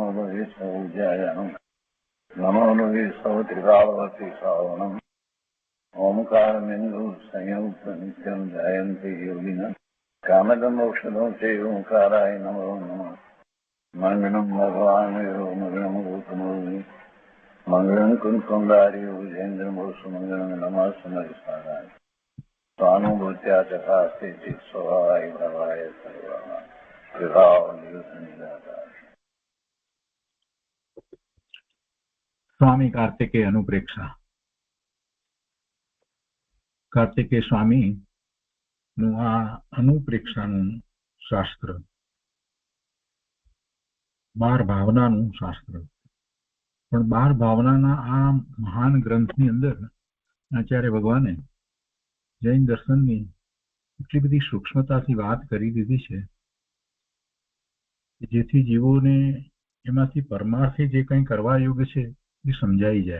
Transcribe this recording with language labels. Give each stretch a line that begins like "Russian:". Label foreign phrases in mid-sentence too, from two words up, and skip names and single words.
Sanskrit: લોહે સૌજયાણમ નમો લોહે સૌત્રિકાવતી શ્રાવણમ ઓમકારમેન્દુ સંયુક્ત નિત્યમ જયંતિ યોગિન કામદમોક્ષદો તે ઓંકારાય નમો નમઃ મંગળમ ભગવાન મંગળમ ગૌતમોર્મિ મંગળમ કુંકુંદારી વિજેન્દ્રમોષ મંગળમ નમઃ સમરિસારાય स्वानुभूत्या चकास्ते स्वभावाय भवाय सर्वः विभाव निदाता।
Gujarati: સ્વામી કાર્તિકેય અનુપ્રેક્ષા. કાર્તિકેય સ્વામી નું આ અનુપ્રેક્ષાનું શાસ્ત્ર 12 ભાવનાનું શાસ્ત્ર, પણ 12 ભાવનાના આ મહાન ગ્રંથની અંદર આચાર્ય ભગવાને જૈન દર્શનની એટલી બધી સૂક્ષ્મતાથી વાત કરી દીધી છે જેથી જીવોને એમાંથી પરમાર્થે જે કંઈ કરવા યોગ્ય છે એ સમજાઈ જાય.